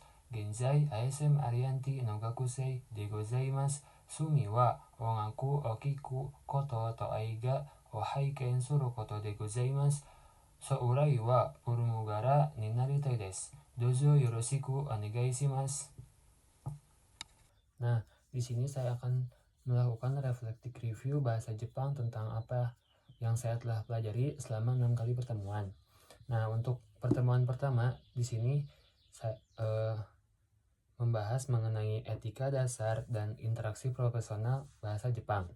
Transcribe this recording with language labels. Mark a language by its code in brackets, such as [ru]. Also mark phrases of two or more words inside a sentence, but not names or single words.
[ja] 現在、ISM アリアンティの学生でございます。趣味は音楽を聴くことと映画を拝見することでございます。将来はプロモガラになりたいです。どうぞよろしくお願いします。 [id] Nah, di sini saya akan melakukan [en] reflective review [id] bahasa Jepang tentang apa yang saya telah pelajari selama 6 kali pertemuan. Nah, untuk pertemuan pertama di sini saya membahas mengenai etika dasar dan interaksi profesional bahasa Jepang.